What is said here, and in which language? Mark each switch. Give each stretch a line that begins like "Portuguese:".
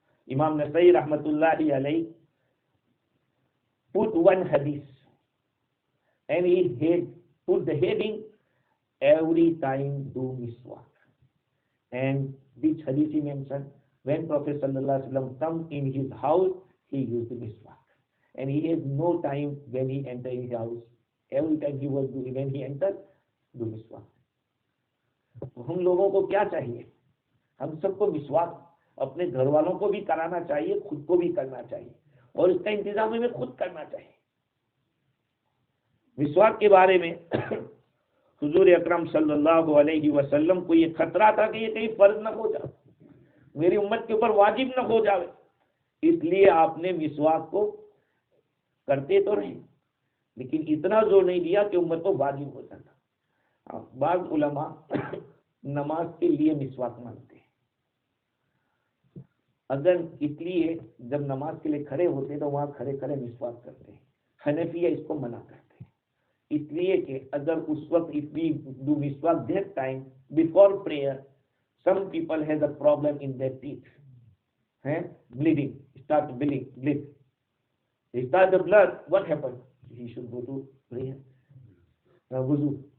English: Imam Nasai rahmatullahi alayhi put one hadith, and he had put the heading, every time do miswak. And which hadith he mentioned? When Prophet sallallahu alaihi wasallam come in his house, he used the miswak, and he has no time when he enter his house. Every time he was doing, when he entered, do miswak.
Hindi: हम लोगों को क्या चाहिए? हम सबको मिसवाक अपने घर वालों को भी कराना चाहिए, खुद को भी करना चाहिए, और इसका इंतजाम हमें खुद करना चाहिए. मिसवाक के बारे में हुजूर अकरम सल्लल्लाहु अलैहि वसल्लम को ये खतरा था कि ये कहीं फर्ज न हो जाए, मेरी उम्मत के ऊपर वाजिब न हो जाए, इसलिए आपने मिसवाक को करते तो रहे, लेकिन इतना जोर नहीं दिया कि उम्मत को वाजिब हो जाता. बाज़ उलमा नमाज के लिए मिसवाक मांगते हैं. अगर इसलिए जब नमाज के लिए खड़े होते तो वहां खड़े खड़े मिसवाक करते हैं. हनफिया इसको मना करते हैं, इसलिए कि अगर उस वक्त
English: If we do मिसवाक that time before prayer, some people has a problem in their teeth, bleeding, start bleed. They start the blood, what happens? He should go to prayer, wuzu.